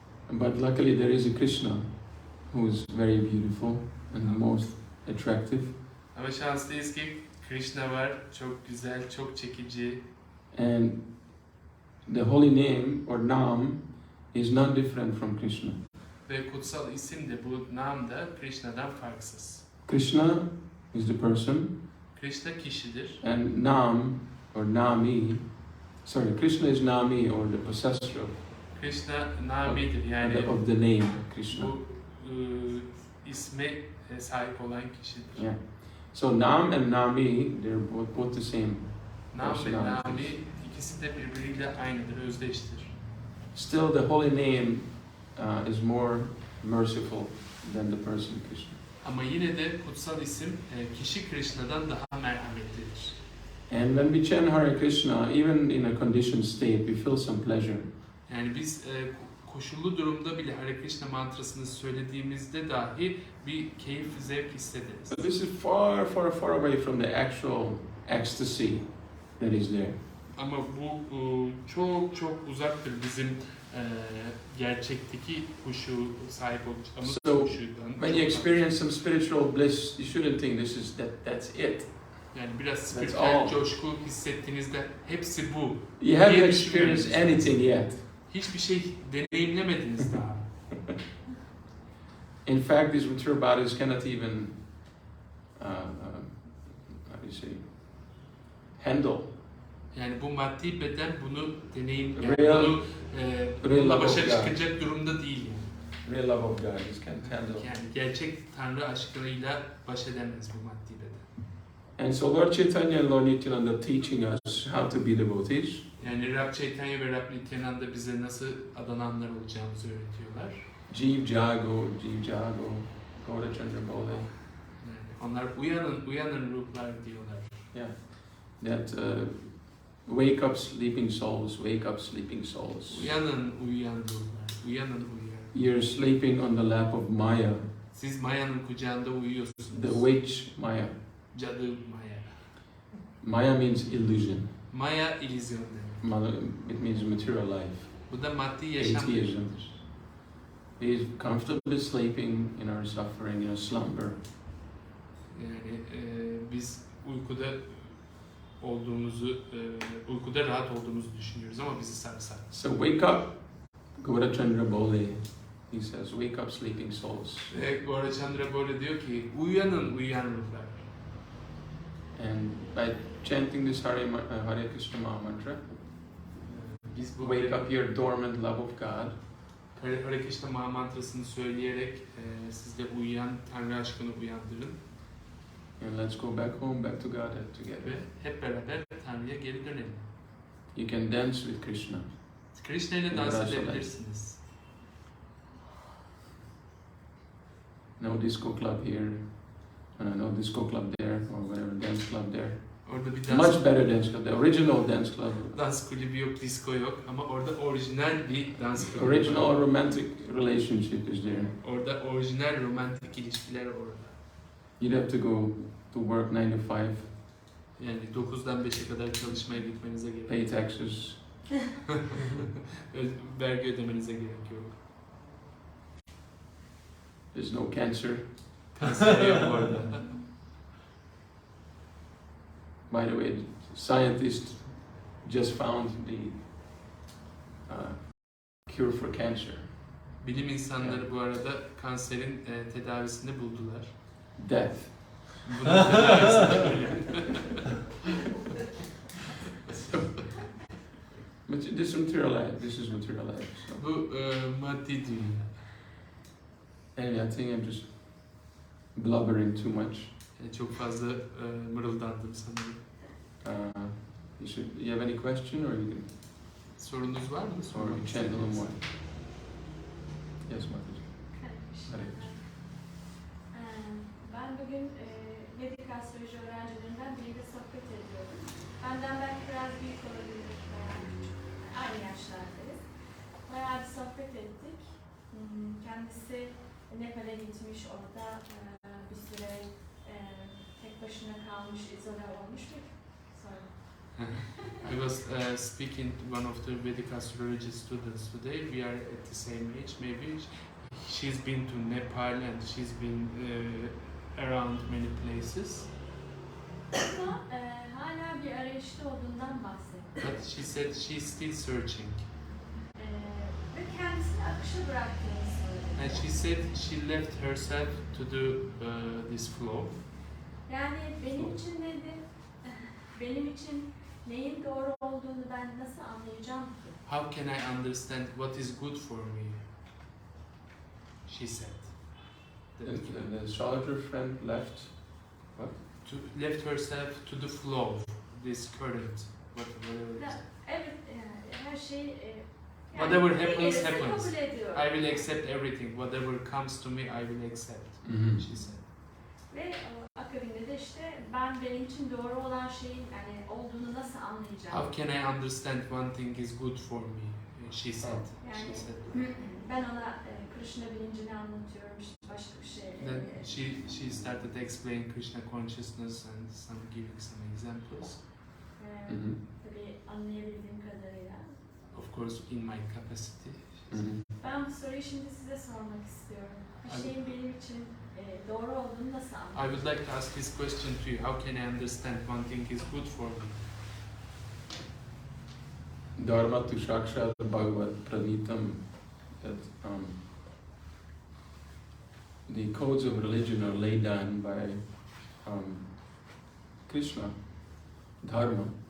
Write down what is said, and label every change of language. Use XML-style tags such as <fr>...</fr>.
<en>But luckily there is a Krishna who is very beautiful and most attractive.</en> <tr>Ama şanslıyız ki Krishna var, çok güzel, çok çekici.</tr> <en>And the holy name or nam is not different from Krishna.</en> <tr>Ve kutsal isim de bu nam da Krishna'dan farksız.</tr> <en>Krishna is the person,</en> <tr>Krishna kişidir.</tr> <en>and nam or nami, Krishna is nami or the possessor</en> <tr>Krishna namidir yani</tr> <en>of the name Krishna.</en> <tr>bu isme sahip olan kişidir.</tr> <en>Yeah. So nam and nami, they're both the same.</en> <tr>Nam ve nami ikisi de birbiriyle aynıdır, özdeştir.</tr> <en>Still, the holy name is more merciful than the person Krishna.</en> <tr>Ama yine de kutsal isim kişi Krishna'dan daha merhametlidir.</tr> <en>And when we chant Hare Krishna, even in a conditioned state, we feel some pleasure.</en> <tr>Yani biz koşullu durumda bile Hare Krishna mantrasını söylediğimizde dahi bir keyif, zevk hissederiz.</tr> <en>But this is far, far, far away from the actual ecstasy that is there.</en> <tr>Ama bu çok çok uzaktır bizim gerçekteki huşu sahip olacağımız</tr> <en>So,</en> <tr>huşudan.</tr> <en>when you experience some spiritual bliss, you shouldn't think that's it.</en> <tr>Yani biraz</tr> <en>all.</en> <tr>spiritüel coşku hissettiğinizde hepsi bu.</tr> <en>You haven't</en> <tr>diye</tr> <en>experienced</en> <tr>düşünüyorsunuz.</tr> <en>anything yet.</en> <tr>Hiçbir şey deneyimlemediniz daha.</tr> <en>In fact, these material bodies cannot even, how do you say, handle.</en> <tr>Yani bu maddi beden bunu</tr> <en>Real</en> <tr>bununla</tr> <en>love</en> <tr>başa</tr> <en>of God.</en> <tr>çıkacak durumda değil yani.</tr> <en>Real love of God, it can't handle.</en> <tr>Yani gerçek Tanrı aşkıyla baş edemez bu maddi beden.</tr> <en>And so Lord Chaitanya and Lord Nityananda teaching us how to be devotees.</en> <tr>Yani Rab Chaitanya ve Rab Nityananda bize nasıl adananlar olacağımızı öğretiyorlar.</tr> <bn>Jiv Jago, Gaura Chandra Bole.</bn> <tr>Yani onlar uyanın ruhlar diyorlar.</tr> <en>Yeah. That wake up sleeping souls, wake up sleeping souls.</en> <tr>Uyanın uyuyan ruhlar, uyanın uyuyan.</tr> <en>You're sleeping on the lap of Maya,</en> <tr>Siz Maya'nın kucağında uyuyorsunuz.</tr> <en>the witch Maya.</en> <tr>Cadı Maya.</tr> <en>Maya means illusion.</en> <tr>Maya illüzyon demek.</tr> <en>It means material life.</en> <tr>Bu da maddi yaşam demek.</tr> <en>Atheism. He's comfortably sleeping in our suffering, in a slumber.</en> <tr>Yani biz uykuda olduğumuzu, uykuda rahat olduğumuzu düşünüyoruz ama bizi sarsak.</tr> <en>So wake up, Gaura Chandra Bole. He says, wake up sleeping souls.</en> <tr>Ve Gaura Chandra böyle diyor ki, uyanın uyuyan ruhlar.</tr> <en>And by chanting this Hare Krishna Maha Mantra,</en> <tr>Biz bu</tr> <en>wake up your dormant love of God.</en> <tr>Hare Krishna Maha mantrasını söyleyerek sizde uyuyan Tanrı aşkını uyandırın.</tr> <en>And let's go back home, back to God</en> <tr>Ve</tr> <en>together.</en> <tr>hep beraber Tanrı'ya geri dönelim.</tr> <en>You can dance with Krishna.</en> <tr>Krishna ile dans edebilirsiniz.</tr> <en>No disco club here, no disco club there, or whatever dance club there.</en> <tr>Orada bir</tr> <en>Much better dance club, the original dance club.</en> <tr>dans kulübü yok, disco yok ama orada orijinal bir dans kulübü</tr> <en>Original</en> <tr>var.</tr> <en>romantic relationship is there.</en> <tr>Orada orijinal romantik ilişkiler orada.</tr> <en>You'd have to go to work 9 to 5,</en> <tr>Yani 9'dan 5'e kadar çalışmaya gitmenize gerek</tr> <en>pay</en> <tr>yok.</tr> <en>taxes.</en> <tr>Vergi ödemenize gerek yok.</tr> <en>There's no cancer.</en> <tr>Kanser yok orada.</tr> <en>By the way, scientists just found the cure for cancer.</en> <tr>Bilim insanları bu arada kanserin tedavisini buldular.</tr> <en>Death.</en> <tr>Bunun tedavisini böyle.</tr> <en>But this is material life. This is material life. So.</en> <tr>Bu maddi dünya.</tr> <en>Anyway, I think I'm just blubbering too much.</en> <tr>Yani çok fazla mırıldandım sanırım.</tr> <en>You have any question, or you can,</en> <tr>Sorunuz var mı?</tr> <en>or you chant a little more? Yes, Mataji. Hare Krishna.</en> <tr>Ben bugün Vedik astroloji öğrencilerinden biriyle sohbet ediyordum. Benden belki biraz büyük olabilir, veya aynı yaşlardayız. Bayağı bir sohbet ettik. Kendisi Nepal'e gitmiş, orada bir süre tek başına kalmış, izole olmuş bir.</tr> <en>I was speaking to one of the Vedic astrology students today. We are at the same age. Maybe she's been to Nepal and she's been around many places.</en> <tr>Ama hala bir arayış Budapeşte olduğundan bahsetti.</tr> <en>But she said she's still searching.</en> <tr>Ve kendisini akışa bıraktığını söyledi.</tr> <en>And she said she left herself to do this flow.</en> <tr>Yani benim için dedi, benim için neyin doğru olduğunu ben nasıl anlayacağım ki?</tr> <en>How can I understand what is good for me? She said. And the astrologer friend left. What? Left herself to the flow, this current, whatever it is.</en> <tr>Evet, her şey</tr> <en>Whatever happens,</en> <tr>gelirse</tr> <en>happens.</en> <tr>kabul ediyor.</tr> <en>I will accept everything. Whatever comes to me, I will accept. She said.</en> <tr>Ve akabinde de işte ben benim için doğru olan şeyin yani olduğunu nasıl anlayacağım?</tr> <en>How can I understand one thing is good for me? She said.</en> <tr>Yani</tr> <en>She said.</en> <tr>ben ona Krişna bilincini anlatıyorum işte başka bir şey.</tr> <en>Then she started explaining Krishna consciousness and giving some examples.</en> <tr>Tabii anlayabildiğim kadarıyla.</tr> <en>Of course, in my capacity.</en> <tr>Ben bu soruyu şimdi size sormak istiyorum. Bir şeyin benim için doğru olduğunu nasıl</tr> <en>I</en> <tr>anlayacağım?</tr> <en>would like to ask this question to you. How can I understand one thing is good for me?</en> <sa>Dharma to Sakshat Bhagavat Pranitam,</sa> <en>that the codes of religion are laid down by Krishna. Dharma.</en>